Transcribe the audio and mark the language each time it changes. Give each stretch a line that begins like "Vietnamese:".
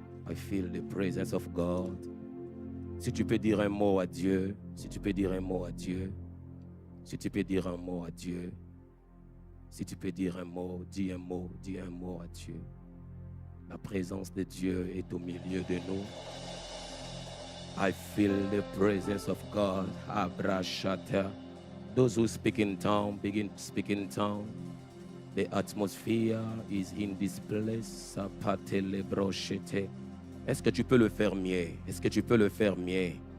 English: I feel the presence of God.
French: Si tu peux dire un mot à Dieu, si tu peux dire un mot à Dieu, si tu peux dire un mot à Dieu, si tu peux dire un mot, dis un mot à Dieu. La présence de Dieu est au milieu de nous.
English: I feel the presence of God. Abrashata. Those who speak in tongue, begin to speak in tongue. The atmosphere is in this place. Sapatelebroshete.
French: Est-ce que tu peux le faire mieux? Est-ce que tu peux le faire mieux?